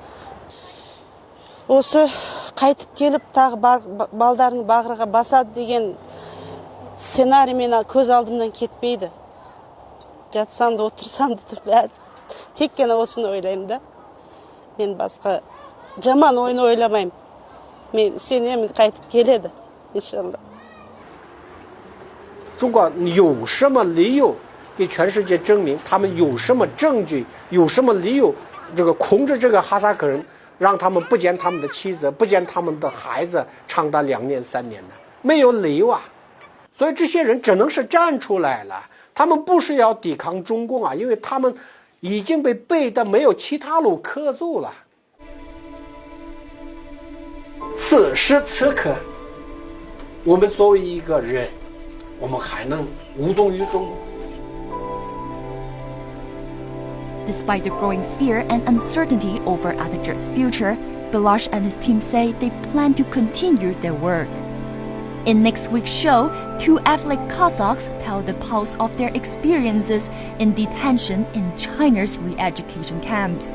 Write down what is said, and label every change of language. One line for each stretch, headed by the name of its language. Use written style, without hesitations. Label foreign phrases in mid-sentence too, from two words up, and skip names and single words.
Kazakh: Осы қайтып келіп тағы балдардың бағырға басады деген сценарий мен көз алдымнан кетпейді. Жатсам да отырсам да тек қана осыны ойлаймын да. Мен басқа жаман ойын ойламаймын. Мен сенемін қайтып келеді, иншалла.
Chinese: 中国有什么理由给全世界证明他们有什么证据，有什么理由这个控制这个哈萨克人？让他们不见他们的妻子，不见他们的孩子，长达2年3年的，没有理由啊！所以这些人只能是站出来了。他们不是要抵抗中共啊，因为他们已经被背的没有其他路可走了。此时此刻，我们作为一个人，我们还能无动于衷？
English: Despite the growing fear and uncertainty over Atajurt's future, Balash and his team say they plan to continue their work. In next week's show, two ethnic Kazakhs tell the pulse of their experiences in detention in China's re-education camps.